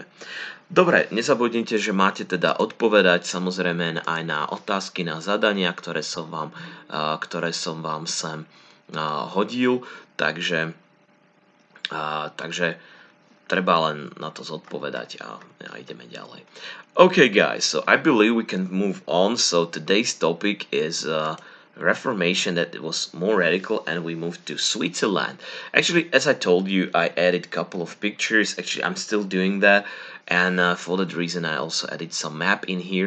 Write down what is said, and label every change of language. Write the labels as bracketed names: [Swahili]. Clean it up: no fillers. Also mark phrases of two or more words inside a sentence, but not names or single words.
[Slovak] Dobre, nezabudnite, že máte teda odpovedať samozrejme aj na otázky, na zadania, ktoré som vám sem hodil, takže treba len na to zodpovedať a ideme ďalej. [English] Okay guys, so I believe we can move on. So today's topic is Reformation, that was more radical, and we moved to Switzerland. Actually, as I told you, I added a couple of pictures. Actually, I'm still doing that, and for that reason I also added some map in here.